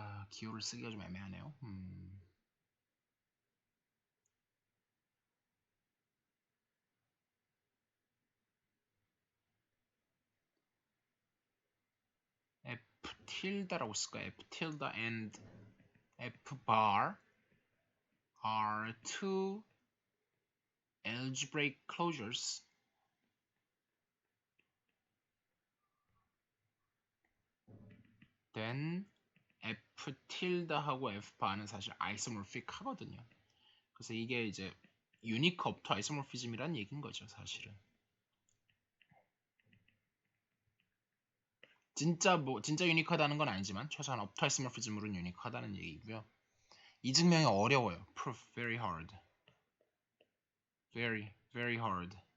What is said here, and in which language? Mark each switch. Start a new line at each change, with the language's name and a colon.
Korean: 기호를 쓰기가 좀 애매하네요. F tilde라고 쓸까요?
English: F tilde and F bar are two algebraic closures then
Korean: F tilde하고 F bar는 사실 isomorphic 하거든요. 그래서 이게 이제 unique up to isomorphism이란 얘기인 거죠, 사실은. 진짜 유니크하다는 건 아니지만 최소한 up to isomorphism으로는 유니크하다는 얘기고요. 이 증명이 어려워요.
English: Proof very hard. Very hard.